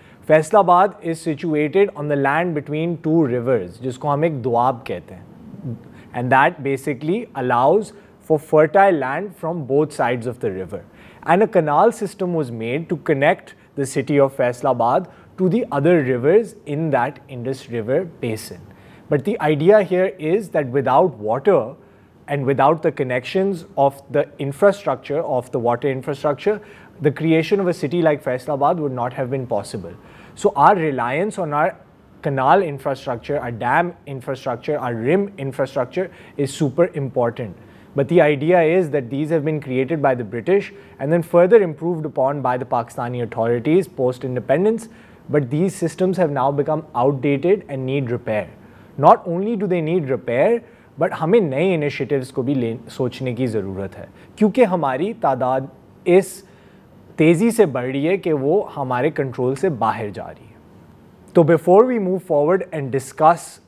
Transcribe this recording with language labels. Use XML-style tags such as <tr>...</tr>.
<en>Faisalabad is situated on the land between two rivers,</en> <ur>جس کو ہم ایک دوآب کہتے ہیں،</ur> <en>And that basically allows for fertile land from both sides of the river, and a canal system was made to connect the city of Faisalabad to the other rivers in that Indus River basin. But the idea here is that without water and without the connections of the infrastructure, of the water infrastructure, the creation of a city like Faisalabad would not have been possible. So our reliance on our canal infrastructure, our dam infrastructure, our rim infrastructure is super important. But the idea is that these have been created by the British and then further improved upon by the Pakistani authorities post-independence. But these systems have now become outdated and need repair. Not only do they need repair, but</en> <ur>ہمیں نئے initiatives کو بھی سوچنے کی ضرورت ہے، کیونکہ ہماری تعداد اس تیزی سے بڑھ رہی ہے کہ وہ ہمارے کنٹرول سے باہر جا رہی ہے۔ تو</ur> <en>before we move forward and discuss</en>